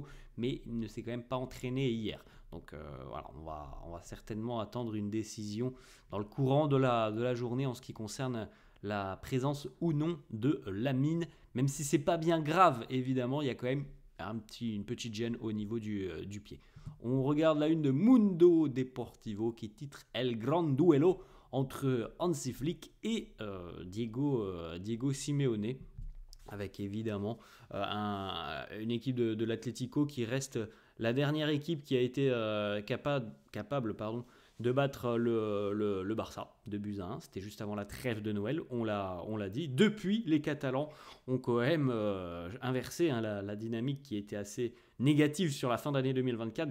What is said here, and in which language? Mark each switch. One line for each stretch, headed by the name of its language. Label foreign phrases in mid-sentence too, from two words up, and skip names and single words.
French: Mais il ne s'est quand même pas entraîné hier. Donc voilà, on va certainement attendre une décision dans le courant de la journée en ce qui concerne la présence ou non de Lamine, même si c'est pas bien grave évidemment, il y a quand même une petite gêne au niveau du pied. On regarde la une de Mundo Deportivo qui titre
Spanish: El Gran Duelo
French: entre Hansi Flick et Diego Simeone, avec évidemment une équipe de l'Atlético qui reste la dernière équipe qui a été capable de battre le Barça de buts à 1. C'était juste avant la trêve de Noël, on l'a dit. Depuis, les Catalans ont quand même inversé la dynamique qui était assez négative sur la fin d'année 2024.